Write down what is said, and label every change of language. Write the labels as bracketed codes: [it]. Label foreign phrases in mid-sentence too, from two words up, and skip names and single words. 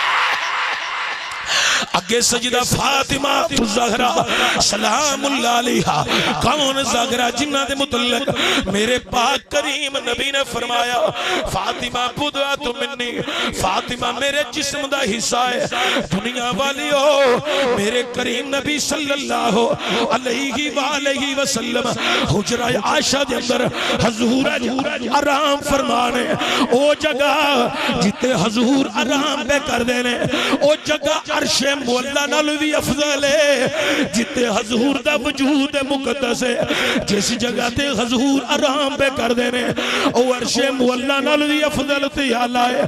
[pa] اگے سجدہ فاطمہ زہرا [ar] سلام الله عليها, [pa] کون زہرا جنہاں دے متعلق میرے پاک کریم نبی نے فرمایا فاطمہ [ar] بضعة مني, [pa] فاطمہ میرے جسم دا حصہ ہے. دنیا والیو میرے کریم نبی [ar] صلى الله عليه وسلم وسلم [pa] حجرہ عائشہ دے اندر حضور آرام فرمانے، او جگہ جتھے حضور آرام پے کردے نے او جگہ عرشِ معلیٰ نال بھی افضل ہے. جتھے حضور دا وجود مقدس ہے، جس جگہ تے حضور آرام پے کردے نے او عرشِ معلیٰ نال بھی افضل تے اعلیٰ ہے.